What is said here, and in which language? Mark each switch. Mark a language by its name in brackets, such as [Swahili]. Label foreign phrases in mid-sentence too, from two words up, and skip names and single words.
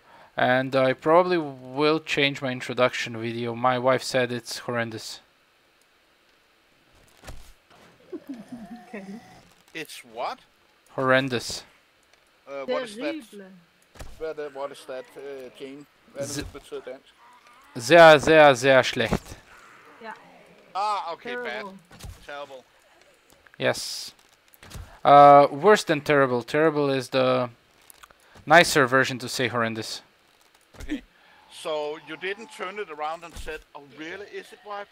[English] And I probably will change my introduction video. My wife said it's horrendous. Okay. It's what? Horrendous. What is that? What is that, Jane? [Danish] Hvad er det, betyder dansk? [German] Sehr, sehr, sehr schlecht. [English] Yeah. Ah, okay, Terrible. bad. Terrible. Yes. Worse than terrible. Terrible is the nicer version to say horrendous. Okay. So you didn't turn it around and said, "Oh, really? Is it, wife?